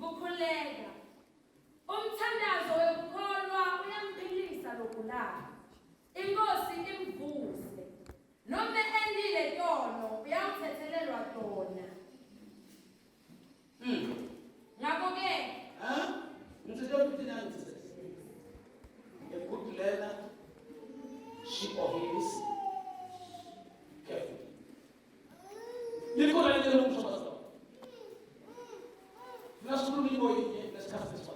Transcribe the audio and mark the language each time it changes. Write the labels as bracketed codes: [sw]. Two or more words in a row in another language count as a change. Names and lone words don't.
[ss] kukhuleka. Umthandazo wekukholwa uyamphilisa logulayo. Inkosi imvuse. Noma endile tono uyamthethelelwa tona. Ngakho-ke, [en] a good learner, she obeys carefully. Let's discuss this one.